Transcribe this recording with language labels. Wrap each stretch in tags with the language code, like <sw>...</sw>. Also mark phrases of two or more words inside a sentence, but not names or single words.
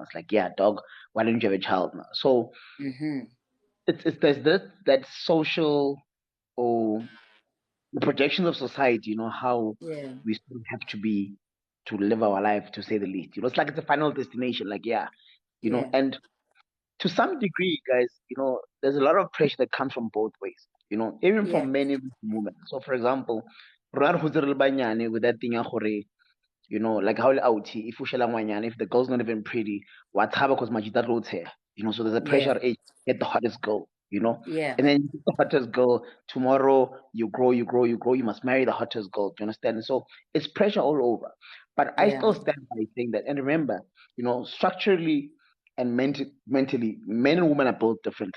<en>It's like, yeah, dog, why don't you have a child now? So it's there's that social or the projections of society, how we still have to be to live our life, to say the least. It's like it's a final destination. Like, yeah, and to some degree, guys, there's a lot of pressure that comes from both ways, even from men, even from women. So, for example,</en> <tn>rona re hotse re le banyane</tn> <en>with that thing</en> <tn>ya gore,</tn> <en>like how out if if the girl's not even pretty, what happened because majita roads here, so there's a pressure, hey, get the hottest girl, and then you get the hottest girl, tomorrow you grow, you must marry the hottest girl. Do you understand? And so it's pressure all over. But I still stand by saying that, and remember, structurally and mentally, men and women are built differently.</en>